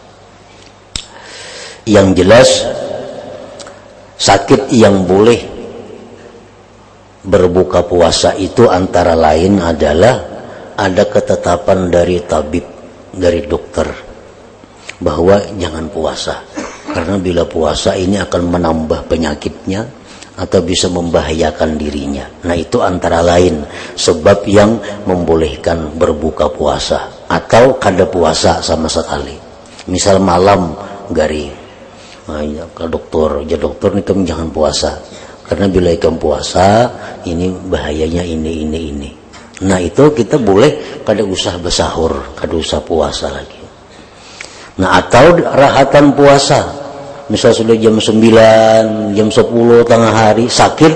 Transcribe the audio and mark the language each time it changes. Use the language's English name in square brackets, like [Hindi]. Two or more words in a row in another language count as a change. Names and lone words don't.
[Indonesian] Yang jelas sakit yang boleh berbuka puasa itu antara lain adalah ada ketetapan dari tabib, dari dokter, bahwa jangan puasa, karena bila puasa ini akan menambah penyakitnya atau bisa membahayakan dirinya. Nah, itu antara lain sebab yang membolehkan berbuka puasa atau kada puasa sama sekali. Misal malam gari, ke dokter, dokter ini kamu jangan puasa, karena bila kamu puasa ini bahayanya ini. Nah, itu kita boleh [Banjar] kada usah bersahur, kada usah puasa lagi. [Indonesian] Nah, atau rahatan puasa, misal sudah jam 9, jam 10 tengah hari sakit.